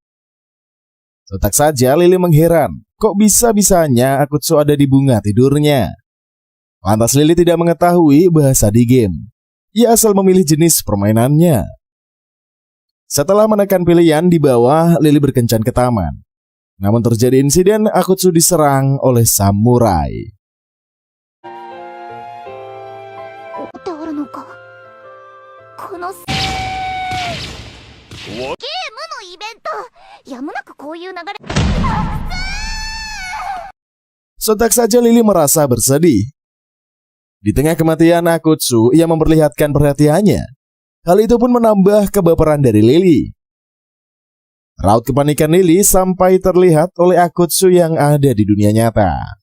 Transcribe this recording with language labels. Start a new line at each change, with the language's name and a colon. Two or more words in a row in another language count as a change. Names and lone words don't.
Indonesian: Sontak saja Lily mengheran, kok bisa-bisanya Akutsu ada di bunga tidurnya. Lantas Lily tidak mengetahui bahasa di game. Ia asal memilih jenis permainannya. Setelah menekan pilihan di bawah, Lily berkencan ke taman. Namun terjadi insiden Akutsu diserang oleh samurai.
Japanese: っておるのか。このゲームのイベント、やむなくこういう流れ。
Indonesian: Sontak saja Lily merasa bersedih. Di tengah kematian Akutsu, ia memperlihatkan perhatiannya. Hal itu pun menambah kebaperan dari Lily. Raut kepanikan Lily sampai terlihat oleh Akutsu yang ada di dunia nyata.